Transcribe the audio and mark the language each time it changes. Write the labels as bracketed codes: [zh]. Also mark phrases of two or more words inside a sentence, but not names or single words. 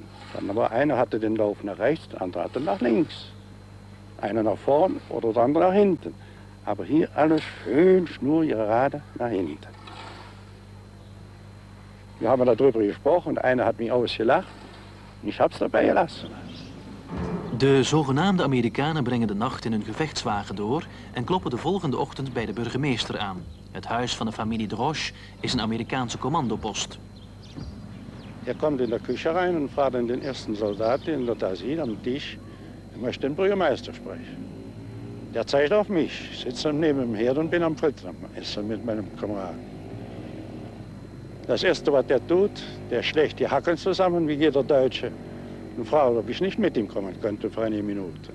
[de] Dann aber einer hatte den Lauf nach rechts, der andere hatte nach links. Einer nach vorn oder der andere nach hinten. Aber hier alles schön schnurgerade nach hinten. Wir haben darüber gesprochen und einer hat mich ausgelacht. Und ich hab's dabei gelassen. [nl] De zogenaamde Amerikanen brengen de nacht in hun gevechtswagen door en kloppen de volgende ochtend bij de burgemeester aan. Het huis van de familie Drosch is een Amerikaanse commandopost. [de] Er kommt in der Küche rein und fragt den ersten Soldaten, der da sieht am Tisch, er möchte den Bürgermeister sprechen. Der zeigt auf mich, ich sitze neben dem Herd und bin am Frittern, essen mit meinem Kameraden. Das Erste, was der tut, der schlägt die Hacken zusammen, wie jeder Deutsche, und fragt, ob ich nicht mit ihm kommen könnte für eine Minute.